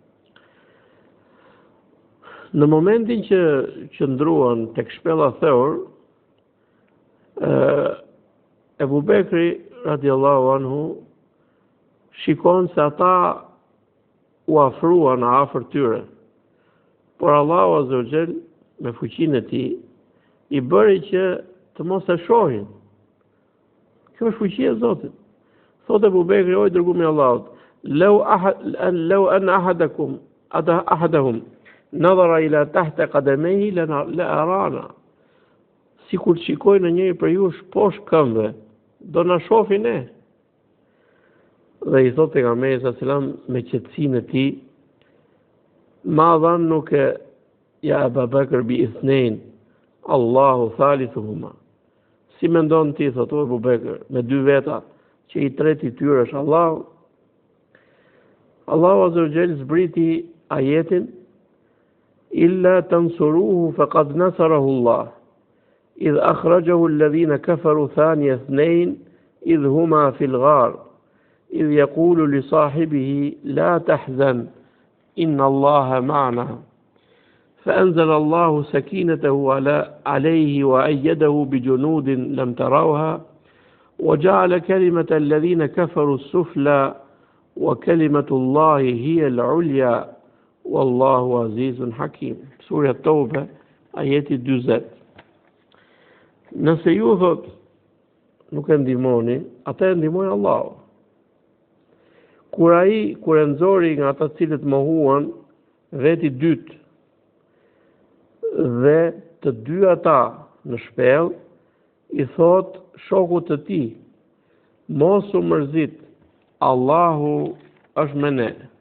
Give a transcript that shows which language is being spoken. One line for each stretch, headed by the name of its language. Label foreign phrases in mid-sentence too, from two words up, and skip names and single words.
Albanian: Në momentin që qëndruan tek shpella Theur, Ebu Bekri
Arabic: رضي الله عنه
Albanian: shikon se ata u afruan afër tyre. Por Allahu
Arabic: عز وجل
Albanian: me fuqinë e tij i bëri që të mos e shohin. Kjo është fuqia e Zotit. Thotë Abu Bekri, o dërgumi i Allahut,
Arabic: لو أن أحدهم نظر إلى تحت قدميه لرآنا.
Albanian: Sikur të shikojnë njëri për ju poshtë këmbëve, do na shohin ne. Dhe i thotë pejgamberi
Arabic: صلى الله عليه وسلم
Albanian: me qetësinë e tij,
Arabic: ما ظنك يا أبا بكر باثنين الله ثالثهما.
Albanian: Si mendon ti, thot Abu Bekr, me dy veta, që i treti tyre është Allahu? Allahu
Arabic: عز وجل
Albanian: zbriti ajetin,
Arabic: إلا تنصروه فقد نصره الله إذ أخرجه الذين كفروا ثاني اثنين إذ هما في الغار إذ يقول لصاحبه لا تحزن إن الله معنا. فأنزل الله سكينته عليه وأيده بجنود لم تروها وجعل كلمة الذين كفروا السفلى وكلمة الله هي العليا والله عزيز حكيم. سورة التوبة آيات 20.
Albanian: Nëse ju thot nuk e ndihmoni, atë e ndihmoi Allahu. Kur e nxori nga ata cilët mohuan veti dytë dhe të dy ata në shpellë, i thot shokut të tij, mos u mërzit, Allahu është me ne.